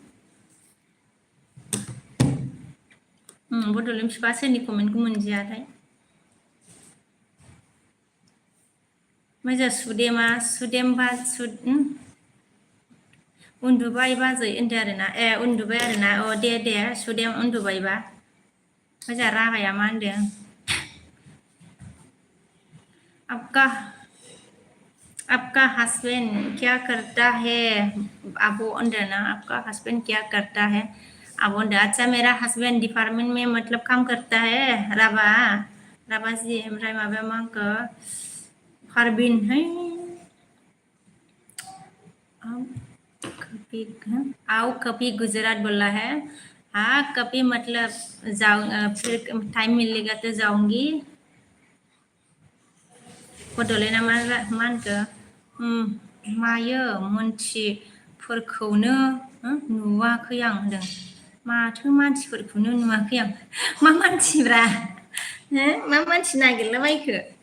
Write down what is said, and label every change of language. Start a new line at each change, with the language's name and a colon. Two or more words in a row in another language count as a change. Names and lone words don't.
Bodo: बड'लेण्ड फिफा सोरनि कमेन्टखौ मोनदियाथाय मोजां सुदेमबा उन्दुबाय बाजै होनदो आरोना उन्दुबाय आरोना दे सुदेम उन्दुबायबा मोजां रागाया मा होनदों
Hindi: आपका हस्बैंड क्या करता है
Bodo: आबो होनदो ना
Hindi: आपका हस्बैंड क्या करता है
Bodo: आबो होनदो
Hindi: अच्छा मेरा हस्बैंड डिपार्टमेंट में मतलब काम करता है
Bodo: राबा जी ओमफ्राय माबाया मा होनखो फारबिन
Hindi: है आओ कभी गुजरात बोला है हाँ कभी मतलब फिर टाइम मिलेगा तो जाऊंगी
Bodo: बड'लेण्डआ मा होनखो मायो मानसिफोरखौनो नुवाखै आं होनदों माथो मानसिफोरखौनो नुवाखै आं मा मानसिब्रा मा मानसि नागिरलाबायखो